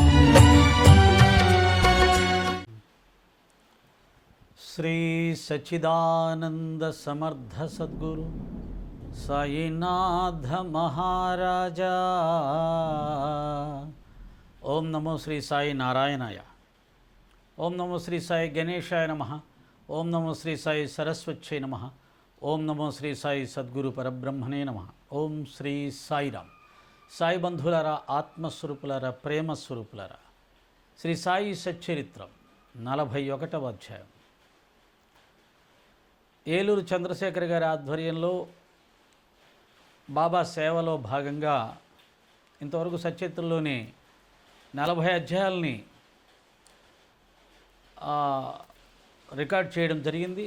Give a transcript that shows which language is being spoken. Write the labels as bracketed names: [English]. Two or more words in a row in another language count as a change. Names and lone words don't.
[Sanskrit] श्री सच्चिदानंद समर्थ सद्गुरु साईनाथ महाराजा ओम नमो श्री साई नारायणाय ओम नमो श्री साई गणेशाय नमः ओम नमो श्री साई सरस्वत्यै नमः ओम नमो श्री साई सद्गुरु परब्रह्मणे नमः ओम श्री साईराम [Telugu] సాయి బంధులారా ఆత్మస్వరూపులారా ప్రేమ స్వరూపులారా శ్రీ సాయి సచ్చరిత్రం 41వ అధ్యాయం ఏలూరు చంద్రశేఖర్ గారి ఆధ్వర్యంలో బాబా సేవలో భాగంగా ఇంతవరకు సచరిత్రలోని 40 అధ్యాయాలని రికార్డ్ చేయడం జరిగింది.